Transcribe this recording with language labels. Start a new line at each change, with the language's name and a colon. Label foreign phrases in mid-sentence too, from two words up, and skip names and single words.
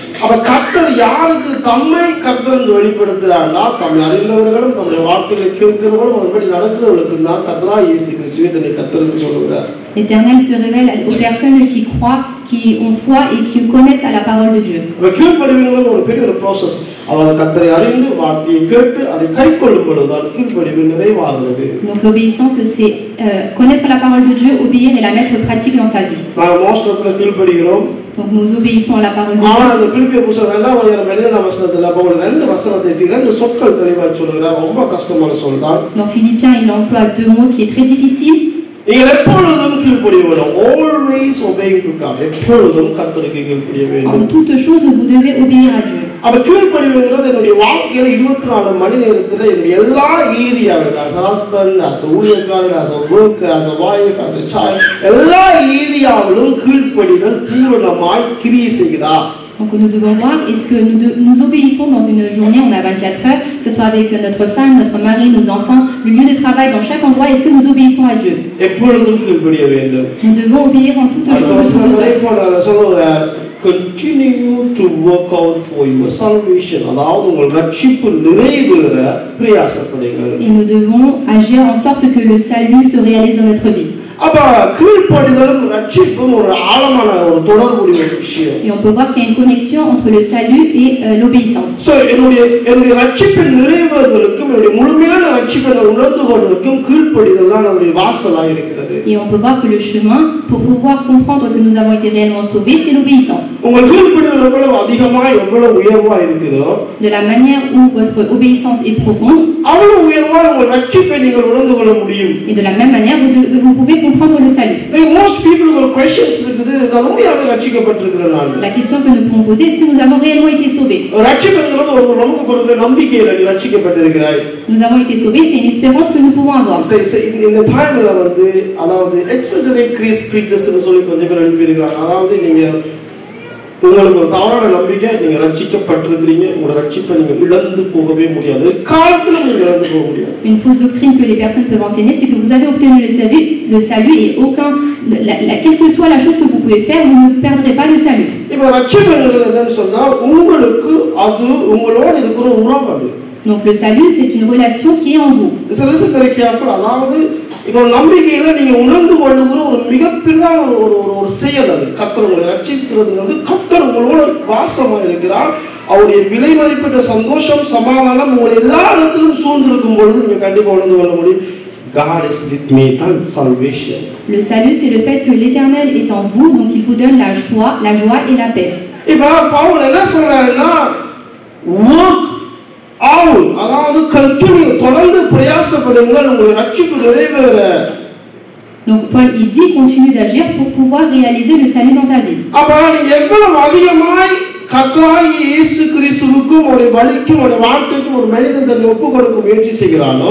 Tamil: அப்ப கர்த்தர் யாருக்கு தம்மை கர்த்தர் என்று வெளிப்படுத்துறாருன்னா தம்மை அறிந்தவர்களும் தம்முடைய வார்த்தைகளை கேட்கிறவர்களும் அதன்படி நடக்கிறவர்களுக்கு தான் கர்த்தராகிய இயேசு கிறிஸ்துவை தன்னை கர்த்தர் என்று சொல்லுகிறார்.
French: L'Éternel se révèle aux personnes qui croient, qui ont foi et qui connaissent à la parole de Dieu.
Tamil: கீழ்ப்படிவுங்கிறது ஒரு பெரிய ஒரு ப்ராசஸ். அதாவது கர்த்தரை அறிந்து வார்த்தையை கேட்டு அதை கைக்கொள்ளும் பொழுதுதான் கீழ்ப்படிவு நிறைவாகிறது.
French: Donc l'obéissance, c'est connaître la parole de Dieu, obéir et la mettre pratique dans sa vie.
Tamil: நாங்கள் மோஸ்ட்ல கீழ்ப்படுகிறோம்.
French: Donc nous obéissons à la parole de Dieu.
Tamil: ஆனால் அந்த பிலிப்பிய புத்தகம் 2 வசனத்துல பவுல் 2 வசனத்தை 2 சொற்கள் தெளிவாக சொல்கிறார். ரொம்ப கஷ்டமான சொல் தான்.
French: Dans Philippiens, il emploie 2 mots qui est très difficile.
Tamil: நீங்கள் எப்பொழுதும் கீழ்ப்படிய வேண்டும்.
English: Always obeying to God.
Tamil: எப்பொழுதும் கர்த்தருக்கு கீழ்ப்படிய வேண்டும்.
French: En toute chose, vous devez obéir à Dieu.
Tamil: அப்ப கீழ்ப்படிவுங்கிறது என்னுடைய வாழ்க்கையில 24 மணி நேரத்துல என்னுடைய எல்லா ஏரியாவிலும்
English: as a husband, as a ஊழியக்காரன், as a worker, as a wife, as a child,
Tamil: எல்லா ஏரியாவிலும் கீழ்ப்படிதல் பூரணமாய் கிரியை செய்கிறா.
French: Donc nous devons voir, est-ce que nous obéissons dans une journée, on a 24 heures, que ce soit avec notre femme, notre mari, nos enfants, le lieu de travail, dans chaque endroit, est-ce que nous obéissons à Dieu? Nous devons obéir en toutes choses.
English: Continue to work out for your salvation.
Tamil: அதாவது உங்கள் ரட்சிப்பு நிறைவேற பிரயாசப்படுங்கள்.
French: Et nous devons agir en sorte que le salut se réalise dans notre vie.
Tamil: அப்ப கீழ்ப்படிதலும் ரட்சிப்பும் ஒரு ஆழமான ஒரு தொடர்புடைய விஷயம்.
French: Et on peut voir qu'il y a une connexion entre le salut et l'obéissance.
Tamil: So என்னுடைய ரட்சிப்பின் நிறைவேறுதலுக்கும் என்னுடைய முழுமையான ரட்சிப்பை உணர்ந்து கொள்வதற்கும் கீழ்ப்படிதல் தான் நம்முடைய வாசலாக இருக்கிறது.
French: Et on peut voir que le chemin pour pouvoir comprendre que nous avons été réellement sauvés, c'est l'obéissance.
Tamil: உங்கள் கீழ்ப்படிதல் எவ்வளவு அதிகமாக எவ்வளவு உயர்வா இருக்குதோ,
French: de la manière où votre obéissance est profonde,
Tamil: அவ்வளவு உயர்வா உங்கள் ரட்சிப்பை நீங்கள் உணர்ந்து கொள்ள முடியும்.
French: Et de la même manière, vous pouvez comprendre le salut.
English: Most people have questions இருக்குது.
Tamil: நான் உண்மையாவே ரட்சிக்கப்பட்டிருக்கிறேன் நான்.
French: La question que nous pouvons poser, est-ce que nous avons réellement été sauvés?
Tamil: ரட்சிப்புங்கிறது ஒரு நமக்கு கொடுக்கிற நம்பிக்கையில நீ ரட்சிக்கப்பட்டிருக்கிறாய்.
French: Nous avons été sauvés, c'est une espérance que nous pouvons avoir.
Tamil: இந்த டைம்ல வந்து அதாவது
English: exaggerate creatures
Tamil: னு சொல்லி கொஞ்சம் பேர் எழுப்பியிருக்காங்க. அதாவது நீங்க உங்களுக்கு ஒரு தவறான நம்பிக்கை, நீங்க ரட்சிக்கப்பட்டிருக்கிறீங்க, உங்க ரட்சிப்பை நீங்க இழந்து போகவே முடியாது, காலத்துல நீங்க இழந்து போக முடியாது.
French: Une fausse doctrine que les personnes peuvent enseigner, c'est que vous avez obtenu le salut et quelle que soit la chose que vous pouvez faire, vous ne perdrez pas le salut.
Tamil: இப்போ ரட்சிப்புங்கிறது என்னன்னு சொன்னா உங்களுக்கு அது உங்களோட இருக்கிற உறவு அது.
French: Donc le salut, c'est une relation qui est en vous.
English: Listen very careful.
Tamil: அதாவது இதோ நம்பிக்கையில நீங்க உணர்ந்து கொள்ளுகிற ஒரு மிகப்பெரிய ஒரு செயல் அது. கர்த்தர் உங்களை ரட்சிக்கிறது வந்து கர்த்தர் உங்களோட வாசமா இருக்கிறார். அவருடைய விலை மதிப்பற்ற சந்தோஷம் சமாதானம் உங்களை எல்லா இடத்திலும் சூழ்ந்திருக்கும் பொழுது நீங்க கண்டிப்பா உணர்ந்து கொள்ள முடியும்.
English: God is with me, that's salvation.
French: Le salut, c'est le fait que l'Éternel est en vous, donc il vous donne la joie et la paix.
Tamil: இப்போ பவுல் என்ன சொல்றாருன்னா
English: work out,
Tamil: அதாவது continue, தொடர்ந்து பிரயாசப்படுங்கள் உங்களுடைய ரட்சிப்பு நிறைவேற.
French: Donc Paul il dit continue d'agir pour pouvoir réaliser le salut dans ta vie.
Tamil: அப்ப நீ எவ்வளவு அதிகமாய் கர்த்தராகிய இயேசு கிறிஸ்துவுக்கும் அவருடைய வழிக்கும் அவருடைய வார்த்தைக்கும் ஒரு மனிதன் தன்னை ஒப்பு கொடுக்க முயற்சி செய்கிறானோ,